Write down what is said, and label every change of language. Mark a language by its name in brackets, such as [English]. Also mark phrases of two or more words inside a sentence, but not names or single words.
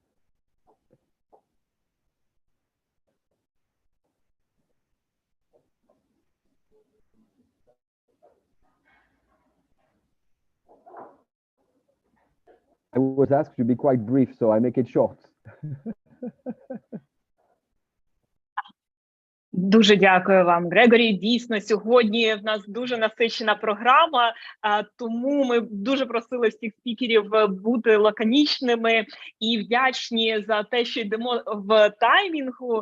[English] I was asked to be quite brief, so I make it short. [Ukrainian] Дуже дякую вам, Грегорі. Дійсно, сьогодні в нас дуже насичена програма, тому ми дуже просили всіх спікерів бути лаконічними і вдячні за те, що йдемо в таймінгу.